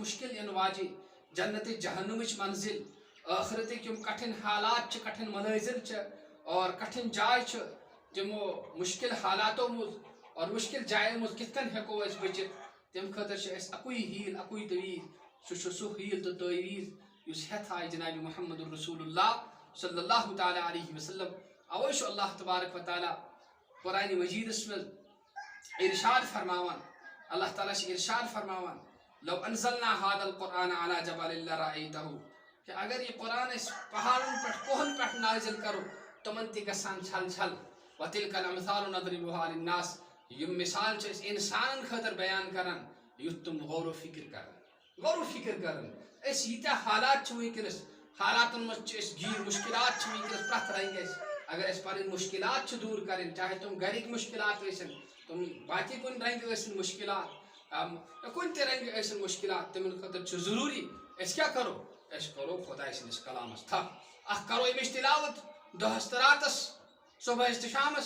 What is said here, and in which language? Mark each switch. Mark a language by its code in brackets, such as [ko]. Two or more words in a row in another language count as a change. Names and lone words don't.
[ks] مُشکِل یِنہٕ واجیٚنۍ جنتِ جہنمٕچ منزِل ٲخرتٕکۍ یِم کٹھِن حالات چھِ کٹھِن منٲظر چھِ اور کٹھِن جاے چھِ تِمو مُشکِل حالاتو منٛز اور مُشکِل جاین منٛز کِتھ کٔنۍ ہٮ۪کو أسۍ بٔچِتھ تَمہِ خٲطرٕ چھِ اَسہِ اَکُے ہیٖل اَکُے طویٖز سُہ چھُ سُہ ہیٖل تہٕ تٲویٖز یُس ہٮ۪تھ آیہِ جنابِ محمد رسول اللہ [ar] صلی اللہ تعالیٰ علیہ وسلم [ks] اوے چھُ [ar] اللہ تبارک و تعالیٰ [ks] قرآنِ مجیدس منٛز ارشاد فرماوان اللہ تعالیٰ چھِ ارشاد فرماوان [ar] لو انزلنا هذا القرآن على جبل لرأيته [ks] کہ اگر یہ قرآن أسۍ پہاڑن پٮ۪ٹھ کوہن پٮ۪ٹھ نازل کرو تمن تہِ گژھان چھل چھل [ar] وتلك الامثال نضربها للناس [ks] یِم مثال چھِ أسۍ انسانن خٲطرٕ بیان کران یُتھ تِم غور و فکر کرن أسۍ ییٖتیٛاہ حالات چھِ وٕنکیٚنس حالاتن منٛز چھِ أسۍ گیٖر مُشکلات چھِ وٕنکیٚنس پرٛٮ۪تھ رنگہِ اَسہِ اگر أسۍ پنٕنۍ مُشکلات چھِ دوٗر کرٕنۍ چاہے تِم گرِکۍ مُشکلات ٲسِن تِم باقٕے کُنہِ رنگہِ ٲسِن مُشکلات کُنہِ تہِ رنگہِ ٲسِن مُشکلات تِمن خٲطرٕ چھُ ضروٗری أسۍ کیٛاہ کرو أسۍ کرو خۄداے سٕنٛدِس کلامس تھپھ اکھ کرو أمِچ تِلاوت دۄہس تہٕ راتس صبحس تہٕ شامس